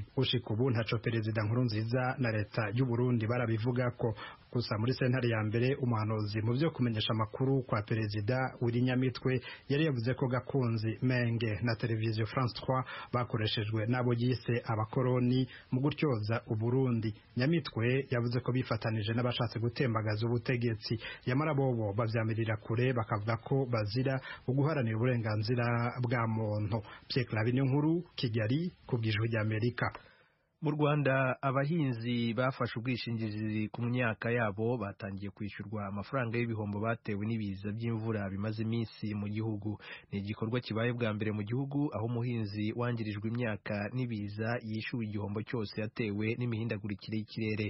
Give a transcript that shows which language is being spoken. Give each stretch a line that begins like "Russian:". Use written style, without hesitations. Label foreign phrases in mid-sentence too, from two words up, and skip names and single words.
Rundi: Ushika ubu ntaco Perezida Nkurunziza na leta y'u Burundi barabivuga ko gusa muri sentare ya mbere umuhanuzi mu byo kumenyesha amakuru kwa Perezida Nyamitwe yari yavuze ko Gakunzi Menge na televiziyo France 3 bakoreshejwe nabo yise abakoroni mu gutyoza Uburundi. Nyamitwe yavuze ko bifatanije n'abashatse gutembagaza ubutegetsi, yamara bobo bavyamirira kure bakavuga ko bazira uguharanira uburenganzira bwa muntu. Pierre Clavin Nkuru, Kigali, kubw'Ijwi ry'Amerika.
Kinyarwanda: Mu Rwanda abahinzi bafashe ubwishingizi ku myaka yabo batangiye kwishyurwa amafaranga y'ibihombo batewe n'ibiza by'imvura bimaze iminsi mu gihugu. Ni igikorwa kibaye bwa mbere mu gihugu aho umuhinzi wangirijwe imyaka n'ibiza yishyuwe igihombo cyose yatewe n'imihindagurikire y'ikirere.